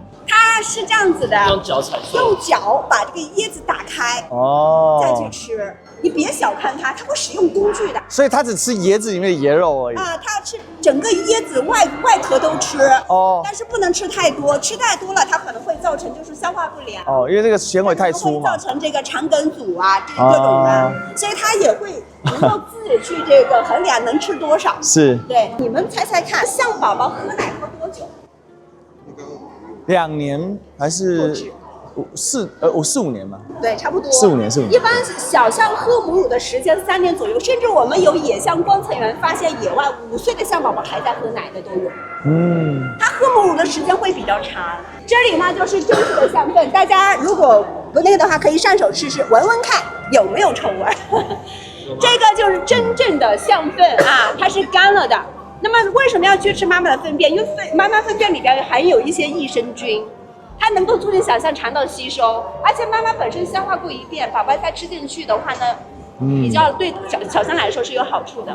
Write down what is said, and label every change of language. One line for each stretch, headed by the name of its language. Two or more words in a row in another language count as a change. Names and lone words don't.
Chinese: 它是這樣子的，用腳把這個椰子打開，哦，再去吃。你別小看它，它會使用工具的。所以它只吃椰子裡面的椰肉而已啊，它吃整個椰子外殼都吃哦，但是不能吃太多，吃太多了它可能會造成就是消化不良哦，因為這個纖維太粗嘛，會造成這個腸梗阻啊，這各種的，所以它也會能夠自己去這個衡量能吃多少。是，對，你們猜猜看，象寶寶喝奶喝多久？2年還是4、5年嘛？对，差不多。4、5年。一般小象喝母乳的時間3年左右，甚至我們有野象觀測員發現，野外5歲的象寶寶還在喝奶的都有。它喝母乳的時間會比較長。這裡呢就是真實的象糞，大家如果不那個的話，可以上手試試，聞聞看有沒有臭味。這個就是真正的象粪啊，它是干了的。那么为什么要去吃妈妈的粪便？因为妈媽糞便裡邊含有一些益生菌，它能夠促進小象腸道吸收，而且媽媽本身消化過一遍，寶寶再吃進去的話呢，比較對小象來說是有好處的。